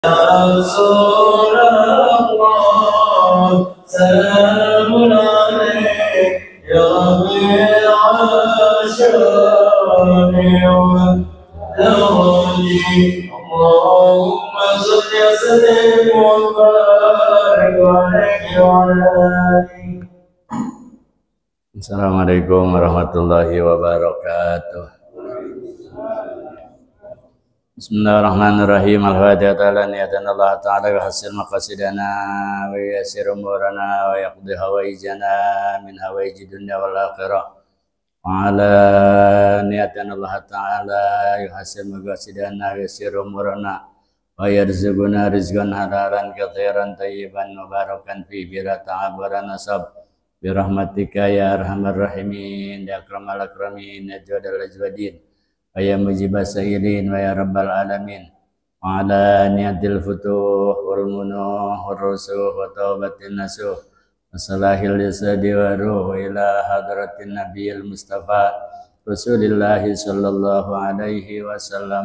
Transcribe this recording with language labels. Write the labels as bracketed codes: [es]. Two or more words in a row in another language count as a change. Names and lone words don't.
[ar] رسول الله سلام عليك يا ربيع الشام والدرج اللهم صل وسلم وبارك عليك وعلى آله. Assalamualaikum warahmatullahi wabarakatuh. Bismillahirrahmanirrahim. Al-Fatihah. نية الله تعالى يحسن مقاصدنا وييسر أمورنا ويقضي حوائجنا من حوائج دنيا والآخرة. وعلى نية الله تعالى يحسن مقاصدنا وييسر أمورنا ويرزقنا رزقا حلالا كثيرا طيبا مباركا في بلا تعب ونصب برحمتك يا أرحم الراحمين يا أكرم الأكرمين يا أجود الأجودين يا مجيب السائلين ويا رب العالمين وعلى نية الفتوح والمنوح والرسوخ وتوبة نصوح وصلاح الجسد وروح إلى حضرة النبي المصطفى رسول الله صلى الله عليه وسلم.